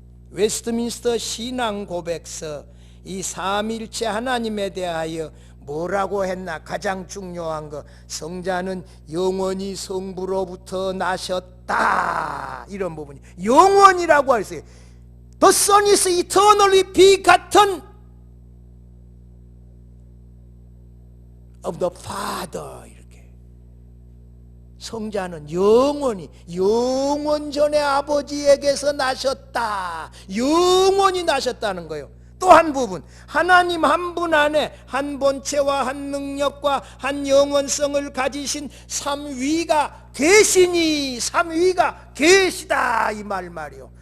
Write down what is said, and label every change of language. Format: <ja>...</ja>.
<ko>웨스트민스터 신앙 고백서 이 삼일체 하나님에 대하여 뭐라고 했나? 가장 중요한 거, 성자는 영원히 성부로부터 나셨다 이런 부분이 영원이라고 했어요.</ko> <en>The Son is eternally begotten of the Father 이렇게.</en> <ko>성자는 영원히 영원 전에 아버지에게서 나셨다. 영원히 나셨다는 거예요. 또 한 부분, 하나님 한 분 안에 한 본체와 한 능력과 한 영원성을 가지신 삼위가 계시니 삼위가 계시다 이 말이요.</ko>